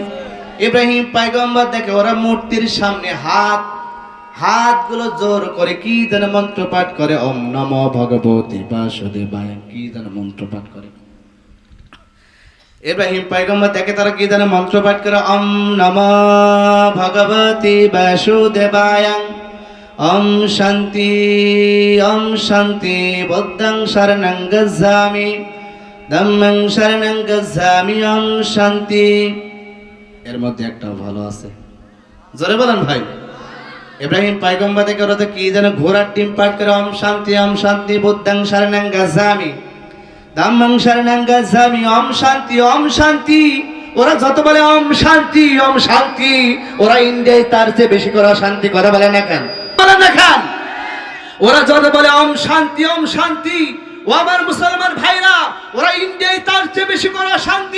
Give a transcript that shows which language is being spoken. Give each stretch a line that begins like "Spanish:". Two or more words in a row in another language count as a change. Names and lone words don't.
Bangla: ইব্রাহিম পয়গম্বর দেখে ওরা মূর্তির সামনে হাতগুলো জোর করে কি যেন মন্ত্র পাঠ করে,
Sanskrit: ওম নমো ভগবতী বাসুদেবায়,
Bangla: কি যেন মন্ত্র পাঠ করে। ইব্রাহিম পয়গম্বর দেখে তারা কি যেন মন্ত্র পাঠ করে,
Sanskrit: ওম নমো ভগবতী বাসুদেবায় ওম শান্তি
Bangla: ওম শান্তি,
Pali: বুদ্ধং শরণং গচ্ছামি ধম্মং শরণং গচ্ছামি
Sanskrit: ওম শান্তি।
Bangla: এর মধ্যে একটা ভালো আছে, জোরে বলেন ভাই। ইব্রাহিম পয়গম্বর দেখে ওরা তো কি যেন ঘোড়ার ডিম পাঠ করে,
Sanskrit: ওম শান্তি
Pali: বুদ্ধং শরণং গচ্ছামি ধম্মং শরণং গচ্ছামি
Sanskrit: ওম শান্তি।
Bangla: ওরা যত বলে
Sanskrit: ওম শান্তি ওম শান্তি,
Bangla: ওরা ইন্ডিয়ায় তার চেয়ে বেশি করে শান্তি কথা বলে না কেন? বলেন না কেন? ওরা যত বলে
Sanskrit: ওম শান্তি,
Bangla: ও আমার মুসলমান ভাইরা, ওরা ইন্ডিয়ায় তার চেয়ে বেশি করে শান্তি।